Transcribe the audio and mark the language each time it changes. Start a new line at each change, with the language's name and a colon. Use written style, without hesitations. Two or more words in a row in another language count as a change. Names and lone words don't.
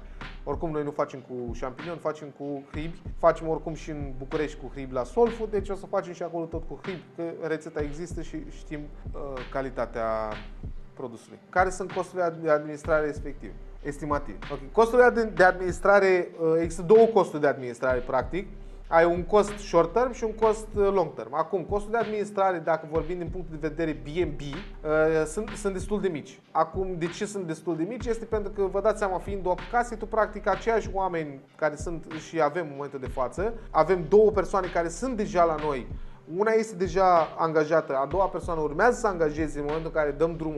Romanian: Oricum noi nu facem cu șampinion, facem cu hribi, facem oricum și în București cu hribi la soul food, deci o să facem și acolo tot cu hribi, că rețeta există și știm calitatea produsului. Care sunt costurile de administrare respective? Estimative. Okay. Costurile de administrare, există două costuri de administrare practic. Ai un cost
English: short term
Romanian: și un cost
English: long term.
Romanian: Acum, costul de administrare, dacă vorbim din punct de vedere B&B, sunt destul de mici. Acum, de ce sunt destul de mici? Este pentru că, vă dați seama, fiind o case, tu practic aceiași oameni care sunt și avem în momentul de față, avem două persoane care sunt deja la noi. Una este deja angajată, a doua persoană urmează să angajeze în momentul în care dăm drumul.